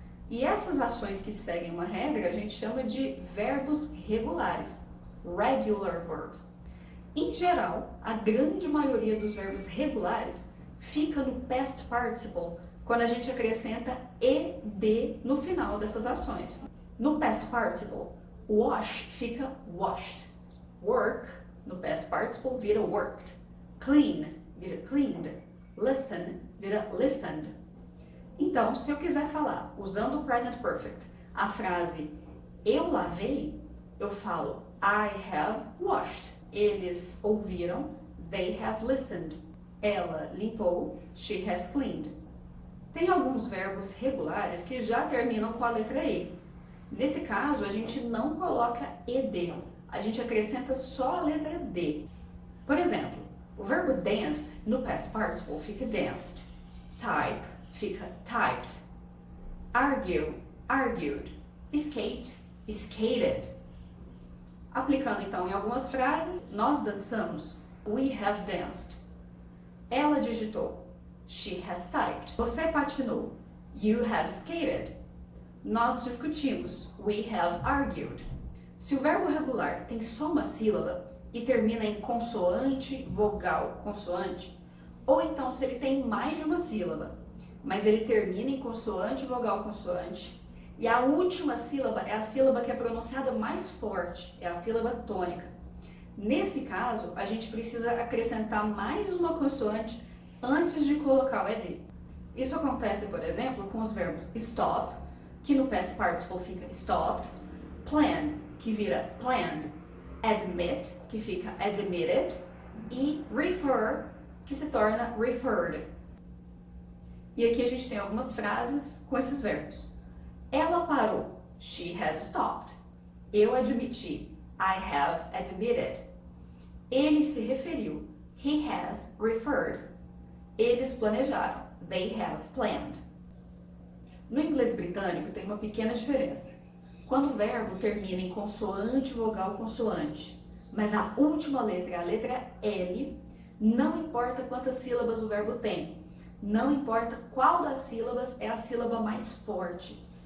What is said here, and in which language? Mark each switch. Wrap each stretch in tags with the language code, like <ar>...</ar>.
<pt>E essas ações que seguem uma regra a gente chama de verbos regulares. Regular verbs. Em geral, a grande maioria dos verbos regulares fica no past participle quando a gente acrescenta ed no final dessas ações.</pt> <en>No past participle, wash fica washed. Work, no past participle, vira worked. Clean, vira cleaned. Listen, vira listened.</en> <pt>Então, se eu quiser falar, usando o present perfect, a frase eu lavei, eu falo</pt> <en>I have washed.</en> <pt>Eles ouviram,</pt> <en>they have listened.</en> <pt>Ela limpou,</pt> <en>she has cleaned.</en> <pt>Tem alguns verbos regulares que já terminam com a letra E. Nesse caso, a gente não coloca ed, a gente acrescenta só a letra D. Por exemplo, o verbo dance no past participle fica danced.</pt> <en>Type fica typed. Argue, argued. Skate, skated.</en> <pt>Aplicando então em algumas frases, nós dançamos,</pt> <en>we have danced.</en> <pt>Ela digitou,</pt> <en>she has typed.</en> <pt>Você patinou,</pt> <en>you have skated.</en> <pt>Nós discutimos,</pt> <en>we have argued.</en> <pt>Se o verbo regular tem só uma sílaba e termina em consoante, vogal, consoante, ou então se ele tem mais de uma sílaba, mas ele termina em consoante, vogal, consoante, e a última sílaba é a sílaba que é pronunciada mais forte, é a sílaba tônica. Nesse caso, a gente precisa acrescentar mais uma consoante antes de colocar o ed. Isso acontece, por exemplo, com os verbos stop, que no past participle fica stopped, plan, que vira planned, admit, que fica admitted, e refer, que se torna referred. E aqui a gente tem algumas frases com esses verbos. Ela parou,</pt> <en>she has stopped.</en> <pt>Eu admiti,</pt> <en>I have admitted.</en> <pt>Ele se referiu,</pt> <en>he has referred.</en> <pt>Eles planejaram,</pt> <en>they have planned.</en> <pt>No inglês britânico tem uma pequena diferença. Quando o verbo termina em consoante, vogal, consoante, mas a última letra é a letra L, não importa quantas sílabas o verbo tem, não importa qual das sílabas é a sílaba mais forte.</pt>